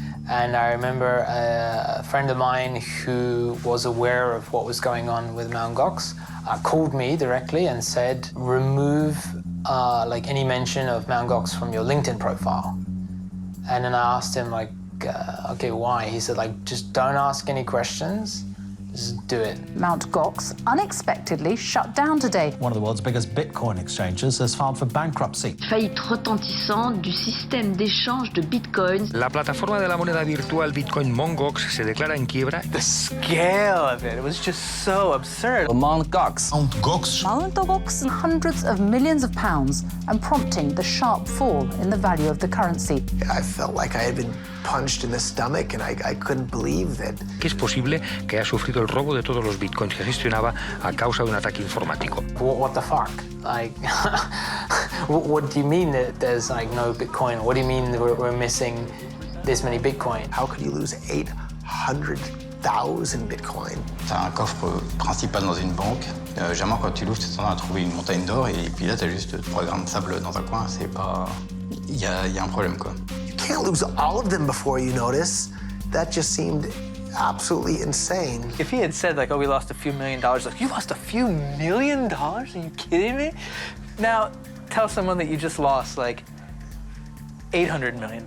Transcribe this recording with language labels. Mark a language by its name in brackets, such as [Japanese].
[English] And I remember a friend of mine who was aware of what was going on with Mt.GOX called me directly and said, remove like any mention of Mt.GOX from your LinkedIn profile. And then I asked him, like, okay, why? He said, like, just don't ask any questions. Just do it. Mt.GOX unexpectedly shut down today. One of the world's biggest Bitcoin exchanges has filed for bankruptcy. [French] Faillite retentissante du système d'échange de Bitcoins. [Spanish] La plataforma de la moneda virtual Bitcoin MTGox se declara en quiebra. [English] The scale of it was just so absurd. Mt.GOX. Mt.GOX hundreds of millions of pounds and prompting the sharp fall in the value of the currency. I felt like I had been punched in the stomach and I couldn't believe that. [Spanish] Que es posible que haya sufrido el robo de todos los bitcoins que gestionaba a causa de un ataque informático. [English] What the fuck? Like, what do you mean that there's like no Bitcoin? What do you mean that we're missing this many Bitcoin? How could you lose 800,000 Bitcoin? [French] T'as un coffre principal dans une banque. Généralement, quand tu l'ouvres, tu t'attends à trouver une montagne d'or et puis là, t'as juste 3 grammes de sable dans un coin. C'est pas... Il y a un problème, quoi. [English] You can't lose all of them before you notice. That just seemed absolutely insane. If he had said, like, oh, we lost a few $1 million, like, you lost a few $1 million? Are you kidding me? Now, tell someone that you just lost, like, $800 million.